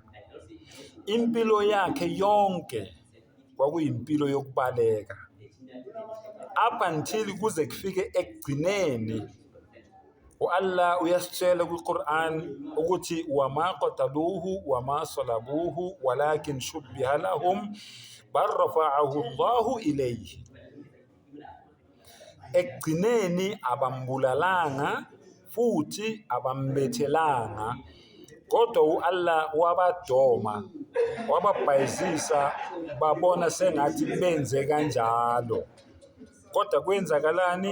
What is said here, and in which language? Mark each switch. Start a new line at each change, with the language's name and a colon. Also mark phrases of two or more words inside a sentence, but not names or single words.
Zulu: Impilo yakhe yonke kwakuyimpilo yokubaleka,
English: up until
Zulu: kuze kufike ekugcineni. uAllah uyasitshela kwiQuran ukuthi
Arabic: وما قتلوه وما صلبوه ولكن شبه لهم بل رفعه الله إليه.
Zulu: Ekugcineni abambulalanga futhi abambethelanga, kodwa uAllah wabadoma, wababhayizisa, babona sengathi benze kanjalo. Kodwa kwenzakalani?